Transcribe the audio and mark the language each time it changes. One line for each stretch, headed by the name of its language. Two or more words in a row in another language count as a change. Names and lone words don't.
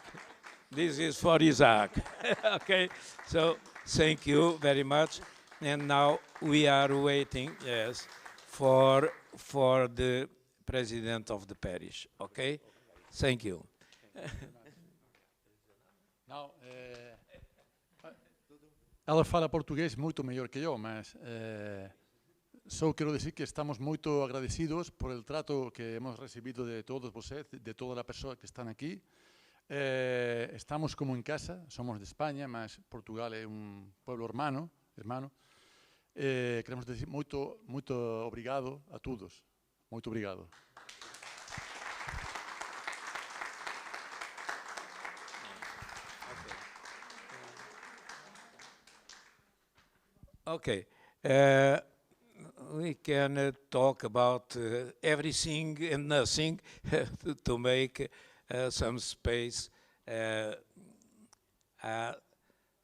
English: This is for Isaac. Okay, so thank you very much. And now we are waiting, yes, for the president of the parish. Okay, thank you. Now,
Portuguese: ela fala português muito melhor que eu, mas só quero dizer que estamos muito agradecidos
Spanish: por el trato que hemos recibido de todos
Portuguese: vocês,
Spanish: de todas las personas que están aquí. Estamos como en casa, somos de España, mas Portugal é un pueblo hermano.
Portuguese: Queremos dizer muito obrigado a todos. Muito obrigado.
English: Okay. We can talk about everything and nothing to make some space.